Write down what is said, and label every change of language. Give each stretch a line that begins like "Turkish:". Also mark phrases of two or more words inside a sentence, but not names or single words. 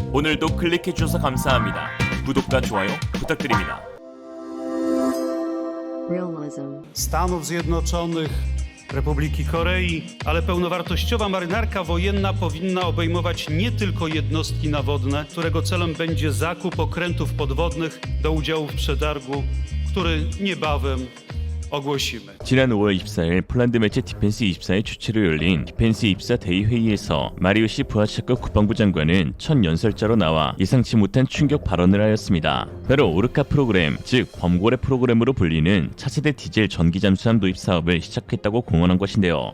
Korean: 오늘도 클릭해주셔서 감사합니다. 구독과 좋아요 부탁드립니다.
Polish: Stanów Zjednoczonych, Republiki Korei, ale pełnowartościowa marynarka wojenna powinna obejmować nie tylko jednostki nawodne, którego celem będzie zakup okrętów podwodnych do udziału w przetargu, który niebawem ogłosimy.
Korean: 지난 5월 24일 폴란드 매체 디펜스24의 주최로 열린 디펜스24 대의회의에서 마리우시 부하차급 국방부 장관은 첫 연설자로 나와 예상치 못한 충격 발언을 하였습니다. 바로 오르카 프로그램, 즉 범고래 프로그램으로 불리는 차세대 디젤 전기 잠수함 도입 사업을 시작했다고 공언한 것인데요.